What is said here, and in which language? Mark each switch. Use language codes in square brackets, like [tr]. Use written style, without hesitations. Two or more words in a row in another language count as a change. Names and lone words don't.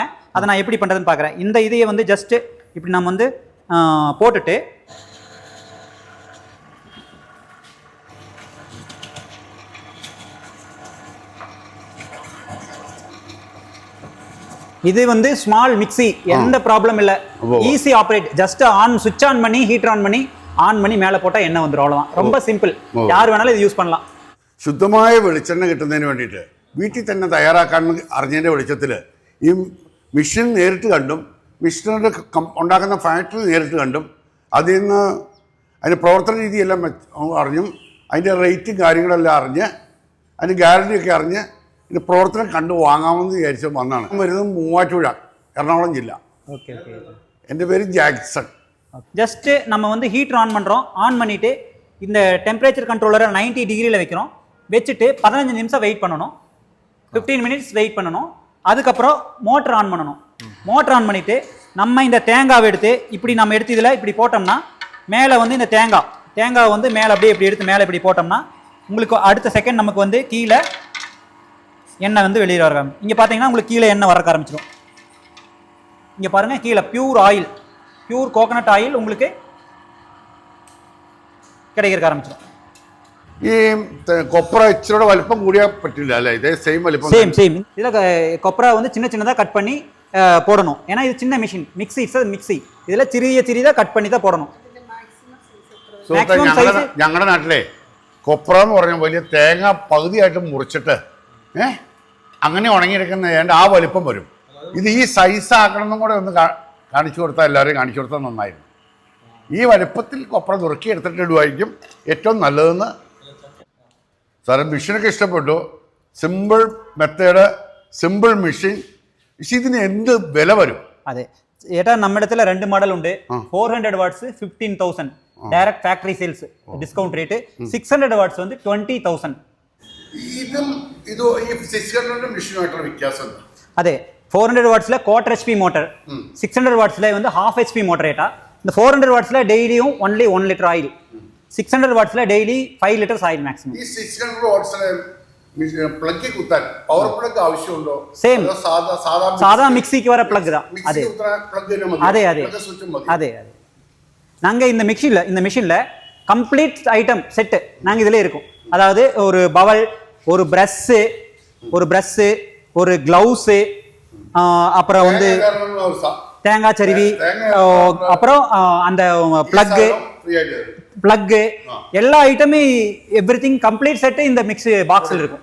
[ta] அதை நான் எப்படி பண்ணுறதுன்னு பார்க்குறேன். இந்த இதையை வந்து ஜஸ்ட்டு இப்படி நம்ம வந்து போட்டுட்டு இது வந்து [en] small mixie, [ta] எந்த ப்ராப்ளம் இல்லை, [en] easy operate. just switch on [ta] பண்ணி [en] heater on [ta] பண்ணி மேலே போட்டால் எண்ணெய் வந்துடும், அவ்வளோதான். ரொம்ப சிம்பிள், யார் வேணாலும் இது யூஸ் பண்ணலாம். [ml] ശുദ്ധമായ വെളിച്ചെണ്ണ കിട്ടുന്നതിന് വേണ്ടിയിട്ട് വീട്ടിൽ തന്നെ തയ്യാറാക്കാൻ അറിഞ്ഞതിൻ്റെ വെളിച്ചത്തിൽ ഈ മെഷീൻ നേരിട്ട് കണ്ടും മെഷീനുകളുടെ ഉണ്ടാക്കുന്ന ഫാക്ടറി നേരിട്ട് കണ്ടും അതിൽ നിന്ന് അതിൻ്റെ പ്രവർത്തന രീതിയെല്ലാം അറിഞ്ഞും അതിൻ്റെ റേറ്റും കാര്യങ്ങളെല്ലാം അറിഞ്ഞ് അതിൻ്റെ ഗ്യാരണ്ടിയൊക്കെ അറിഞ്ഞ് ഇതിൻ്റെ പ്രവർത്തനം കണ്ടു വാങ്ങാമെന്ന് വിചാരിച്ച് വന്നാണ്. വരുന്നത് മൂവാറ്റുപുഴ, എറണാകുളം ജില്ല. [ta] ஓகே ஓகே. [ml] എൻ്റെ പേര് ജാക്സൺ. [ta] ஜஸ்ட்டு நம்ம வந்து [en] heater on [ta] பண்ணுறோம். ஆன் பண்ணிவிட்டு இந்த டெம்பரேச்சர் கண்ட்ரோலரை 90 டிகிரியில் வைக்கிறோம். வச்சுட்டு 15 நிமிஷம் வெயிட் பண்ணணும், 15 [en] minutes wait [ta] பண்ணணும். அதுக்கப்புறம் மோட்டர் ஆன் பண்ணணும். மோட்டர் ஆன் பண்ணிவிட்டு நம்ம இந்த தேங்காவை எடுத்து இப்படி நம்ம எடுத்து இதில் இப்படி போட்டோம்னா மேலே வந்து இந்த தேங்காய் வந்து மேலே அப்படியே இப்படி எடுத்து மேலே இப்படி போட்டோம்னா உங்களுக்கு அடுத்த செகண்ட் நமக்கு வந்து கீழே எண்ணெய் வந்து வெளியே வர ஆரம்பிக்கும். இங்கே பார்த்தீங்கன்னா உங்களுக்கு கீழே எண்ணெய் வர ஆரம்பிச்சிடும். இங்கே பாருங்கள், கீழே [en] pure oil, pure coconut oil [ta] உங்களுக்கு கிடைக்க ஆரம்பிச்சிடும். [ml] ഈ കൊപ്ര ഇച്ചിരി വലിപ്പം കൂടിയാൽ പറ്റില്ല അല്ലേ? ഇതേ സെയിം വലിപ്പം. [ta] சேம். இதில் கொப்பரா வந்து சின்னதாக கட் பண்ணி போடணும். ஏன்னா இது சின்ன மிஷின், மிக்ஸி. இதில் சிறியதாக கட் பண்ணி தான் போடணும். [ml] ഞങ്ങളുടെ നാട്ടിലെ കൊപ്ര എന്ന് പറഞ്ഞാൽ വലിയ തേങ്ങ പകുതിയായിട്ട് മുറിച്ചിട്ട് അങ്ങനെ ഉണങ്ങിയെടുക്കുന്ന ഏതാണ്ട് ആ വലിപ്പം വരും. ഇത് ഈ സൈസ് ആക്കണമെന്നും കൂടെ ഒന്ന് കാണിച്ചു കൊടുത്താൽ, എല്ലാവരെയും കാണിച്ചു കൊടുത്താൽ നന്നായിരുന്നു. ഈ വലിപ്പത്തിൽ കൊപ്ര നുറുക്കി എടുത്തിട്ട് ഇടുമായിരിക്കും ഏറ്റവും നല്ലതെന്ന്. സാറേ മെഷീനൊക്കെ ഇഷ്ടപ്പെട്ടു, [en] simple method, simple machine. [ml] പക്ഷെ ഇതിന് എന്ത് വില വരും? അതെ ഏട്ടാ, നമ്മുടെ [ta] இடத்துல 2 மாடல் [ml] ഉണ്ട്. [en] 400 watts 15,000 direct factory sales discount rate. [ml] 600 വാട്ട്സ് வந்து 20,000. ഇതും ഇത് ഈ 600 മെഷീനുമായിട്ടുള്ള വ്യത്യാസം? അതെ, 400 വാട്ട്സിലെ 1/4 HP മോട്ടർ, 600 വാട്ട്സിലെ வந்து 1/2 HP മോട്ടർ. [ta] ஏட்டா இந்த 400 வாட்ஸ்ல டெய்லியும் only 1 [en] liter oil, [ta] 600 வாட்ஸ்ல டெய்லி 5 [en] liters oil maximum. [ml] ഈ 600 വാട്ട്സിലെ പ്ലഗ് കുത്താൻ പവർ പ്ലഗ് ആവശ്യമുണ്ടോ? [ta] சேம் சாதா மிக்ஸிக்கு வர பிளக் தான். அதே அதே அதே அதே. நாங்கள் இந்த மிஷினில் [en] complete item set [ta] நாங்கள் இதில் இருக்கும். அதாவது ஒரு பவல், ஒரு ப்ரஷ்ஷு, ஒரு க்ளவுஸு, அப்புறம் வந்து தேங்காய் சருவி, அப்புறம் அந்த பிளக்கு எல்லா ஐட்டமே [en] everything complete set [ta] இந்த மிக்ஸ் பாக்ஸில் இருக்கும்.